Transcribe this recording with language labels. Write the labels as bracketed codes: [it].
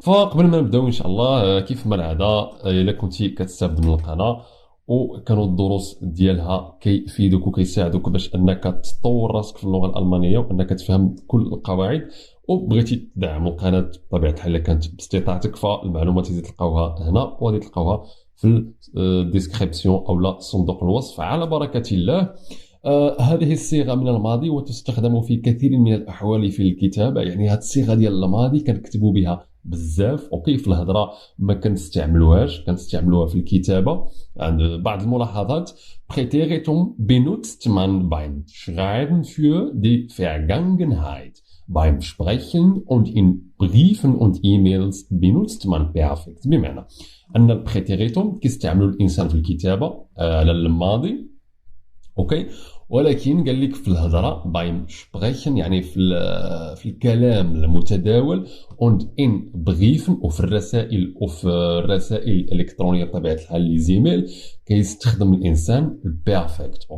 [ar] فقبل ما نبداو ان شاء الله كيف ما العاده الا كنتي كتستافد من القناه وكانوا الدروس ديالها كيفيدوك وكيساعدوك باش انك تطور راسك في اللغه الالمانيه وانك تفهم كل القواعد، وبغيتي تدعم القناه بطبيعه الحال كانت باستطاعتك، فالمعلومات اللي تلقاوها هنا وغادي تلقاوها في الديسكريبسيون او لا صندوق الوصف على بركه الله. هذه الصيغة من الماضي وتستخدم في كثير من الأحوال في الكتابة. يعني هذه الصيغة ديال الماضي كنكتبوا بها بزاف، اوكي، في الهضرة ما كنستعملوهاش، كنستعملوها في الكتابة. عند بعض الملاحظات: [de] Präteritum benutzt man beim Schreiben für die Vergangenheit. Beim Sprechen und in Briefen und E-Mails benutzt man perfekt. [ar] بمعنى أن البريتيريتوم كيستعملوا الإنسان في الكتابة على الماضي، اوكي، ولكن قال لك في الهضره بايم سبريشن يعني في الكلام المتداول، und in بريفن وفي الرسائل الالكترونيه بطبيعه الحال لي زيميل كيستخدم الانسان البيرفكت.